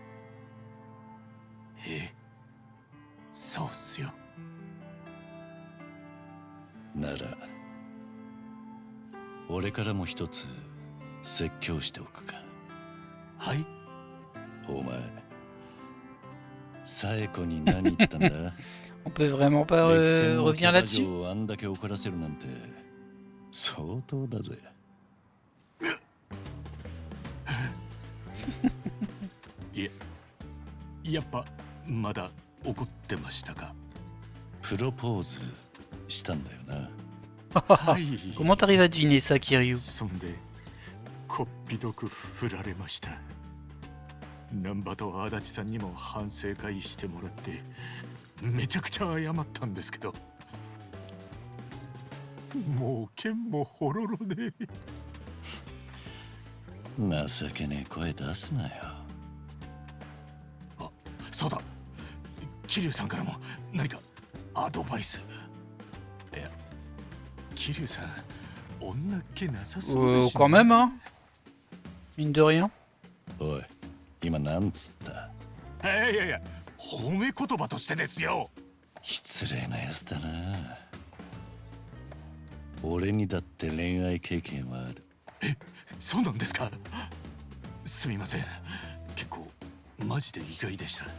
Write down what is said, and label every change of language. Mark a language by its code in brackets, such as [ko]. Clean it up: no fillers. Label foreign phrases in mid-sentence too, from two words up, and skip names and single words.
[ja] そうっすよ。なら俺からも一つ説教しておくか。はい。お前サエコに何言ったんだ？ [fr] On peut vraiment pas revenir là-dessus? [ja] をあんだけ怒らせるなんて相当だぜ。やっぱまだ怒ってましたか？プロポーズしたんだよな。 [fr] Comment t'arrives à deviner ça, Kiryu? [ja] そんでこっぴどく振られました。難波と足立さんにも反省会してもらってめちゃくちゃ謝ったんですけど、もう剣もほろろで。情けねえ声出すなよ。あ、そうだ、桐生さんからも何かアドバイス。いや、桐生さん女っ気なさそうだし、 [fr] Quand même, hein? Mine de rien. [ja] おい、今なんつった？いやいや、褒め言葉としてですよ。失礼なやつだな。俺にだって恋愛経験はある。そうなんですか？すみません、結構マジで意外でした。